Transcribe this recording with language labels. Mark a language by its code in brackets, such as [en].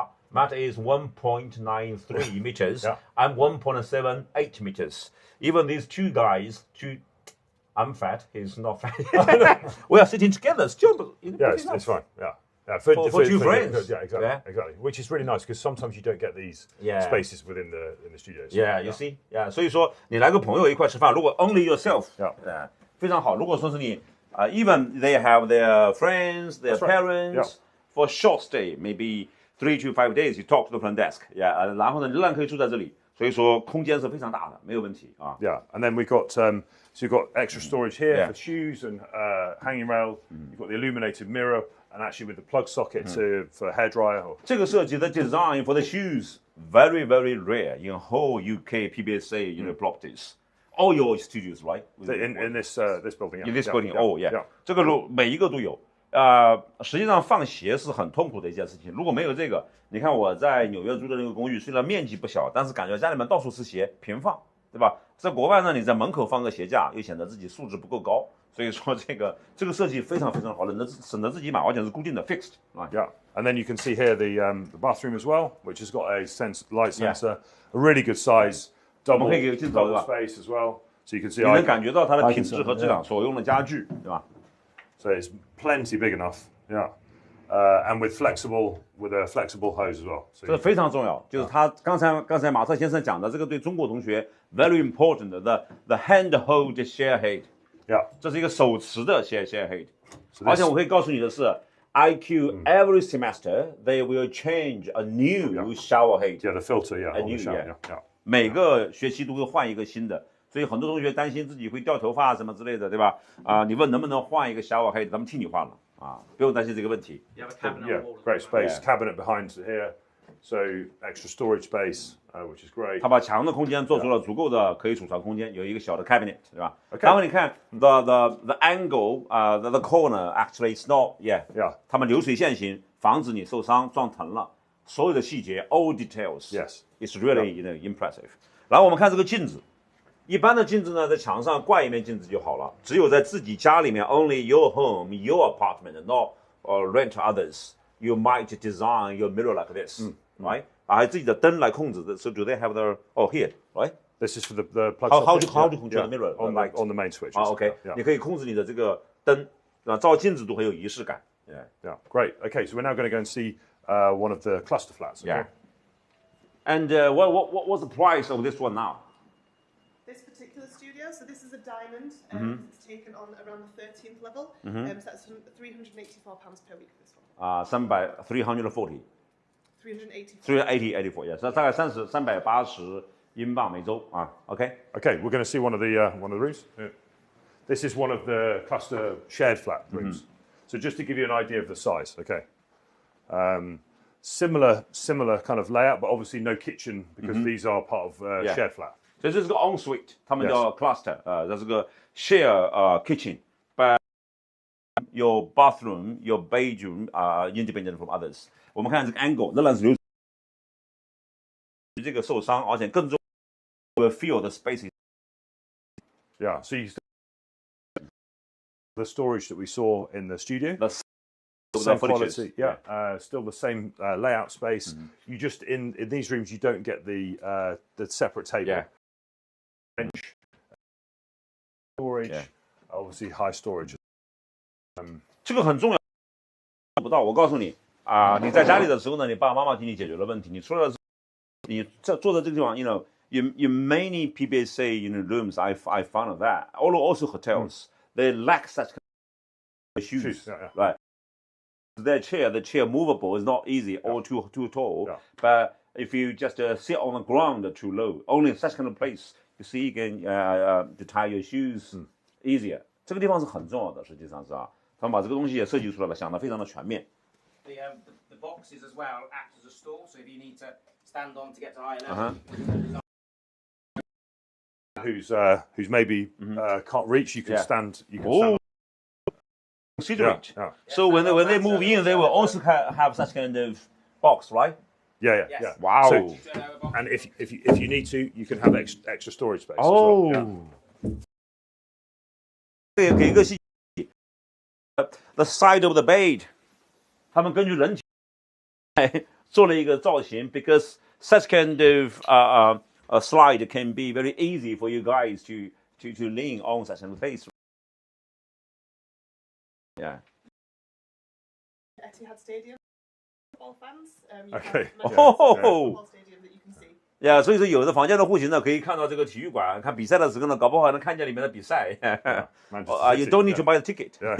[en] Matt is 1.93 meters. I'm 1.78 meters. Even these two guys, I'm fat. He's not fat. We are sitting together still. Yeah, it's fine. Yeah. For two friends. Yeah, exactly. Which is really nice because sometimes you don't get these spaces within the studios. Yeah, you see. [zh] Yeah, 所以说你来个朋友一块吃饭，如果 [en] only yourself， [zh] 非常好。如果说是你 [en] even they have their friends, their parents for a short stay, maybe 3 to 5 days, you talk to the front desk. [zh] Yeah, 然后呢仍然可以住在这里，所以说空间是非常大的，没有问题啊。 [en] Yeah, and then we've got so you've got extra storage here for shoes and hanging rail. You've got the illuminated mirror. And actually with the plug socket for hairdryer. [zh] 这个设计的 [en] design for the shoes very very rare in whole UK PBSA properties. All your studios, right? In this building. In this building, yeah. [zh] 这个每一个都有。实际上放鞋是很痛苦的一件事情。如果没有这个，你看我在纽约住的那个公寓，虽然面积不小，但是感觉家里面到处是鞋，平放，对吧？在国外呢，你在门口放个鞋架，又显得自己素质不够高。所以说这个设计非常非常好，省得自己买，而且是固定的 [en] fixed。 Yeah, and then you can see here the bathroom as well, which has got a light sensor, a really good size, double space as well. So you can see. [zh] 你能感觉到它的品质和质量，所用的家具，对吧 [en] So it's plenty big enough. Yeah. And with a flexible hose as well. [zh] 这非常重要，就是他刚才马特先生讲的这个对中国同学 [en] very important the handhold share head。 [zh] Yeah， 这是一个手持的 [en] share head。 [zh] 而且我可以告诉你的是 [en] ，IQ every semester they will change a new shower head。 Yeah，the filter a new yeah。 [zh] 每个学期都会换一个新的，所以很多同学担心自己会掉头发什么之类的，对吧？你问能不能换一个 [en] shower head， [zh] 咱们替你换了。不用担心这个问题。 [en] Yeah, great space. Cabinet behind here, so extra storage space, which is great. [zh] 它把墙的空间做出了足够的可以储藏空间，有一个小的 cabinet， 对吧？然后你看 [en] the angle， the corner actually is not yeah。 [zh] 他们流水线型，防止你受伤撞疼了，所有的细节 all details。 [en] Yes, it's really impressive。 [zh] 然后我们看这个镜子。一般的镜子呢，在墙上挂一面镜子就好了。只有在自己家里面 [en] ，only your home, your apartment, not rent others. You might design your mirror like this, right? [zh] 把自己的灯来控制的。 [en] So do they have the here, right? This is for the plug. How to control the mirror on the main switch? [zh] OK， 你可以控制你的这个灯，照镜子都很有仪式感。 [en] Yeah, great. Okay, so we're now going to go and see one of the cluster flats. Yeah. And what's the price of this one now? This particular studio, so this is a diamond. It's taken on around the 13th level. So that's £384 per week for this one. 340. 384, yes. [zh] 大概380英镑每周啊。OK. [en] Okay, we're going to see one of the rooms. Yeah. This is one of the cluster shared flat rooms. So just to give you an idea of the size, okay. Similar kind of layout, but obviously no kitchen because these are part of shared flat. [zh] 所以这是个 ensuite， 他们叫 cluster， 这是个 [en] share kitchen， but your bathroom, your bedroom are independent from others。 [zh] 我们看这个 angle， 仍然是这个受伤，而且更重要 [en] will feel the space。 Yeah, so the storage that we saw in the studio. The same quality, yeah. Still the same layout space. You just in these rooms you don't get the separate table. Yeah. Bench, storage, obviously high storage. [zh] 这个很重要，不到。我告诉你你在家里的时候呢，你爸爸妈妈替你解决了问题。你出来的时候，你坐在这个地方 [en] ，in many PBSA rooms, I found that also hotels they lack such shoes, right? The chair movable is not easy or too tall. But if you just sit on the ground too low, only such kind of place. You see, you can to tie your shoes easier. [zh] 这个地方是很重要的，实际上是他们把这个东西也设计出来了，想得非常的全面。 [en] The boxes as well act as a stool, so if you need to stand on to get to higher level. Who's maybe can't reach, you can stand. You can stand. Consider it. So when they move in, they will also have such kind of box, right? Yeah. Wow. So, and if you need to, you can have extra storage space. As well. [zh] 给一个细节 [en] ，the side of the bed， [zh] 他们根据人体做了一个造型 [en] ，because such kind of a slide can be very easy for you guys to lean on such a place. Yeah. Etihad Stadium, football fans. Okay. Football stadium that you can see. [zh] Yeah， 所以说有的房间的户型呢，可以看到这个体育馆，看比赛的时候呢，搞不好还能看见里面的比赛。 [en] You don't need to buy a ticket.